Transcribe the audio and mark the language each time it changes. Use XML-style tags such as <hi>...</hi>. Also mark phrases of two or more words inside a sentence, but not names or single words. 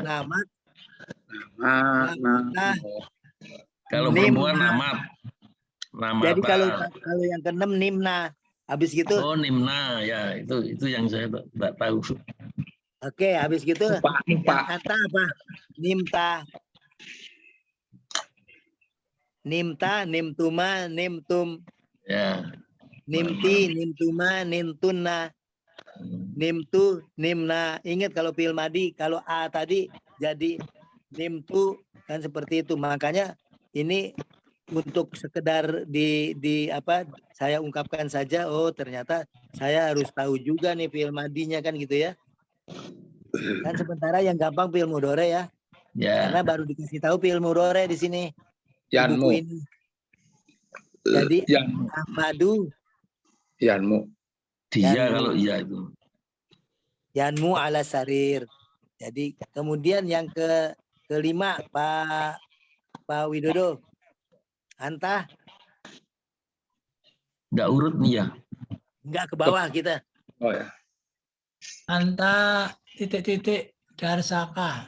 <id>Nama, Kalau Nimna.</id> <ar>perempuan namat. Namata.</ar> <id>jadi kalau yang keenam nimna. Habis gitu, Nimna ya itu yang saya tak tahu. oke, habis gitu Lupa. yang kata apa?</id> <ar>Nimta, nimtuma, nimtum,</ar> <id>Ya.</id> <ar>nimti, nimtuma, nimtunna, nimtu, nimna.</ar> <id>Ingat kalau</id> <ar>fiil madi,</ar> <id>kalau a tadi jadi nimtu kan seperti itu. Makanya ini untuk sekedar di apa saya ungkapkan saja. Oh, ternyata saya harus tahu juga nih</id> <ar>fiil madinya</ar> <id>kan gitu ya. Kan sementara yang gampang</id> <ar>fiil mudhore</ar> <id>ya. Ya. Karena baru dikasih tahu</id> <ar>fiil mudhore</ar> <id>di sini. Di Yanmu. buku ini. Jadi Yan. Ahmadu Yanmu. Dia Yanmu. kalau iya itu.</id> <ar>yanmu ala sarir.</ar> <id>Jadi kemudian yang kelima Pak Widodo. Anta Enggak urut nih ya. enggak ke bawah kita. Oh ya. Anta titik-titik darsaka.</id>